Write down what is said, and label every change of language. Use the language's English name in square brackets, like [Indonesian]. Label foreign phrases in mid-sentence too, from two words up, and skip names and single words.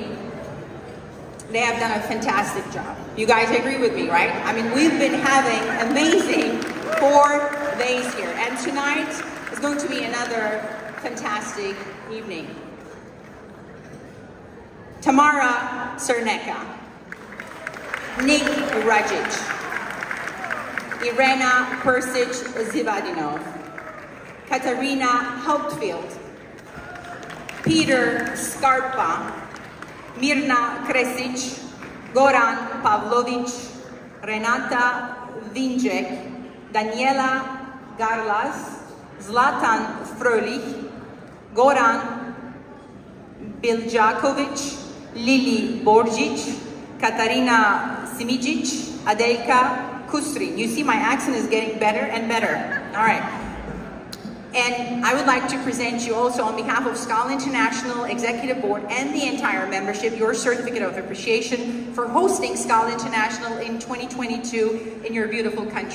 [English] They have done a fantastic job. You guys agree with me, right? I mean, we've been having amazing 4 days here, and tonight is going to be another fantastic evening. Tamara Cerneka, Nick Rajic, Irena Persic-Zivadinov, Katarina Hauptfield, Peter Scarpa, Mirna Kresic, Goran Pavlovic, Renata Vinjek, Daniela Garlas, Zlatan Frölich, Goran Biljakovic, Lili Borjic, Katarina Simijic, Adelka Kusrin. You see my accent is getting better and better. All right. And I would like to present you also on behalf of SKAL International Executive Board and the entire membership your certificate of appreciation for hosting SKAL International in 2022 in your beautiful country.